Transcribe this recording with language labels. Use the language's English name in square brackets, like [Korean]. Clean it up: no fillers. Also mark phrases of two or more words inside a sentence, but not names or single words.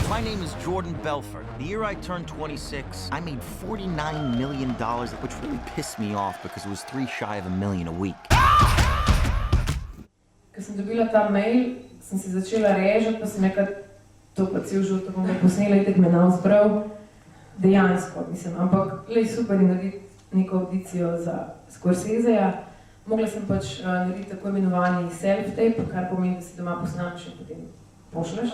[English] name is Jordan Belfort. The year I turned 26, I made $49 million, which really pissed me off because it was 3 shy of $1 million a week. [Slovenian] Ko sem dobila ta mail, sem se začela režati, pa sem rekla, to pa cel život, to bom posnela, itek me zbral. Dejansko, mislim, ampak lej super je narediti neko audicijo za Scorseseja. Mogla sem pač narediti tako imenovani self-tape, kar pomeni, da si doma posnameš in potem pošleš.